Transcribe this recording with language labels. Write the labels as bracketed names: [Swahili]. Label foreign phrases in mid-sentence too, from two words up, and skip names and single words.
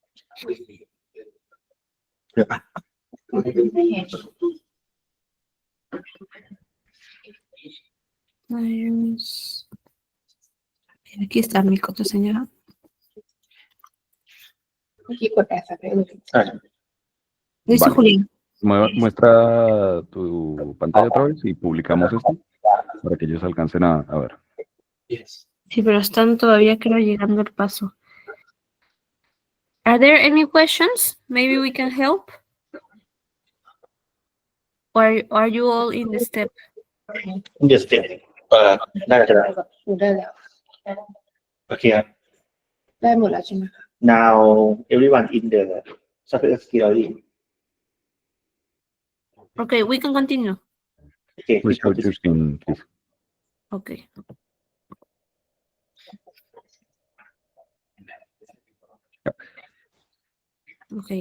[Thai] ไม่เห็น [English] Suppliers. [Spanish] Aquí está mi contraseña. [Thai] เมื่อกี้กดแอดสักได้เลย ใช่ [Spanish] Listo, Vale. Julián. Muestra tu pantalla otra vez y publicamos esto para que ellos alcancen a ver. [English] Yes. [Spanish] Sí, pero están todavía, creo, llegando al paso. [English] Are there any questions? Maybe we can help? Or are you all in the step? Yes, step [Thai] น่าจะได้ ได้แล้ว โอเคครับ ได้หมดแล้วใช่ไหมคะ [English] now everyone in the software skill already Okay, we can continue. okay Please show your screen, please. Okay. Okay.